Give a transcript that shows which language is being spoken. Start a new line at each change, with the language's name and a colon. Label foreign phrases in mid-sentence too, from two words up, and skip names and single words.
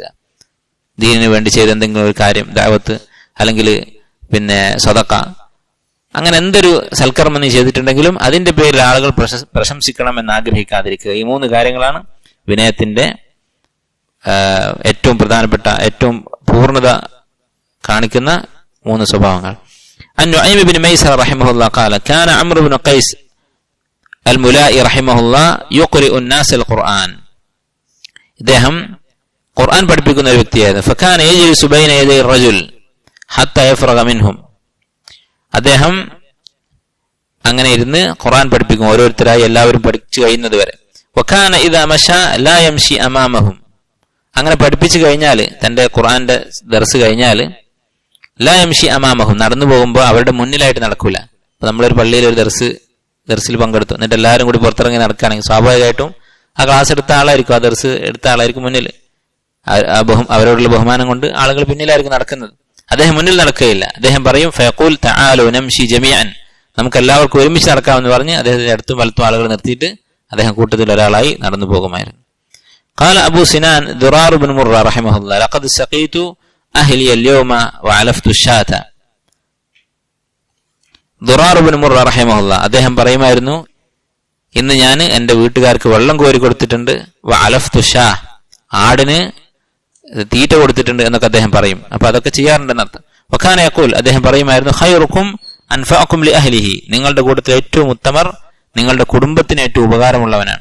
Malayalam: ദീനിന് വേണ്ടി ചെയ്ത എന്തെങ്കിലും ഒരു കാര്യം, ദഅവത്ത് അല്ലെങ്കിൽ പിന്നെ സദഖ, അങ്ങനെ എന്തൊരു സൽക്കർമ്മം നീ ചെയ്തിട്ടുണ്ടെങ്കിലും അതിന്റെ പേരിൽ ആളുകൾ പ്രശംസിക്കണം എന്ന് ആഗ്രഹിക്കാതിരിക്കുക. ഈ മൂന്ന് കാര്യങ്ങളാണ് വിനയത്തിന്റെ ഏറ്റവും പ്രധാനപ്പെട്ട, ഏറ്റവും പൂർണ്ണത കാണിക്കുന്ന മൂന്ന് സ്വഭാവങ്ങൾ.
Arabic: عن نعيم بن ميسر رحمه الله قال كان عمرو بن قيس الملائي رحمه الله يقرئ الناس القرآن.
Malayalam: ഇദ്ദേഹം ഖുർആൻ പഠിപ്പിക്കുന്ന ഒരു വ്യക്തിയായിരുന്നു.
Arabic: فكان يجلس بين يدي الرجل حتى يفرغ منهم.
Malayalam: അദ്ദേഹം അങ്ങനെ ഇരുന്ന് ഖുർആൻ പഠിപ്പിക്കും, ഓരോരുത്തരായി എല്ലാവരും പഠിച്ചു കഴിയുന്നത് വരെ.
Arabic: وكان إذا مشى لا يمشي أمامهم.
Malayalam: അങ്ങനെ പഠിപ്പിച്ചു കഴിഞ്ഞാൽ, തന്റെ ഖുർആന്റെ ദർസ് കഴിഞ്ഞാൽ
Arabic: لا يمشي أمامهم,
Malayalam: നടന്നു പോകുമ്പോൾ അവരുടെ മുന്നിലായിട്ട് നടക്കൂല. അപ്പൊ നമ്മളൊരു പള്ളിയിൽ ഒരു ദർസിൽ പങ്കെടുത്തു, എന്നിട്ട് എല്ലാവരും കൂടി പുറത്തിറങ്ങി നടക്കുകയാണെങ്കിൽ സ്വാഭാവികമായിട്ടും ആ ക്ലാസ് എടുത്ത ആളായിരിക്കും, ആ ദർസ് എടുത്ത ആളായിരിക്കും മുന്നിൽ. അവരോടുള്ള ബഹുമാനം കൊണ്ട് ആളുകൾ പിന്നിലായിരിക്കും നടക്കുന്നത്. അദ്ദേഹം മുന്നിൽ നടക്കുകയില്ല. അദ്ദേഹം പറയും
Arabic: فيقول تعالوا نمشي جميعا,
Malayalam: നമുക്ക് എല്ലാവർക്കും ഒരുമിച്ച് നടക്കാമെന്ന് പറഞ്ഞ് അദ്ദേഹത്തിന്റെ അടുത്തും വലത്തും ആളുകൾ നിർത്തിയിട്ട് അദ്ദേഹം കൂട്ടത്തിൽ ഒരാളായി നടന്നു പോകുമായിരുന്നു.
Arabic: قال أبو سنان ضرار بن مرة رحمه الله لقد سقيت أهلي اليوم وعلفت الشاة. ضرار بن مرة رحمه الله
Malayalam: അദ്ദേഹം പറയുമായിരുന്നു, ഇന്ന് ഞാൻ എന്റെ വീട്ടുകാർക്ക് വെള്ളം കോരി കൊടുത്തിട്ടുണ്ട്,
Arabic: وعلفت الشاة,
Malayalam: ആടിന് തീറ്റ കൊടുത്തിട്ടുണ്ട് എന്നൊക്കെ അദ്ദേഹം പറയും. അപ്പൊ അതൊക്കെ ചെയ്യാറുണ്ടെന്ന് അർത്ഥം.
Arabic: وكان يقول,
Malayalam: അദ്ദേഹം പറയുമായിരുന്നു,
Arabic: خيركم أنفعكم لأهله,
Malayalam: നിങ്ങളുടെ കൂട്ടത്തിൽ ഏറ്റവും ഉത്തമർ നിങ്ങളുടെ കുടുംബത്തിന് ഏറ്റവും ഉപകാരമുള്ളവനാണ്.